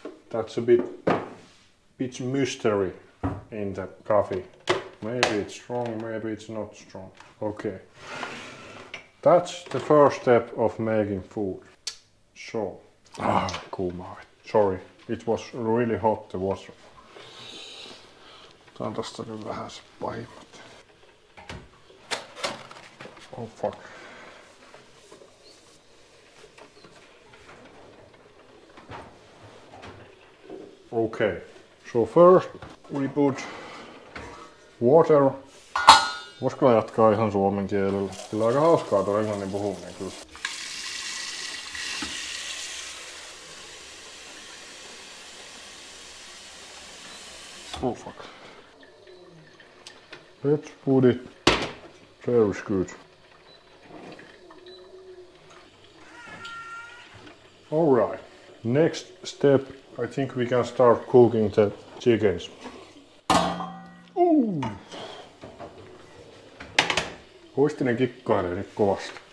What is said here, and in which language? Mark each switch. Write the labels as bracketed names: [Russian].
[English] That's a bit mystery in the coffee. Maybe it's strong, maybe it's not strong. Okay. That's the first step of making food. So, [Finnish] kuumaa vettä. [English] Sorry, it was really hot the water. [Finnish] Otan tosta nyt vähän se pahimmat. [English] Oh fuck. Okay, so first we put water. [Finnish] Voisiko jatkaa ihan suomen kielellä? Kyllä aika hauskaa tuo englannin puhuminen kyllä. [English] Oh fuck. Let's put it. Very good. Alright. Next step, I think we can start cooking the chickens. [Finnish] Huistinen kikkailee nyt kovasti.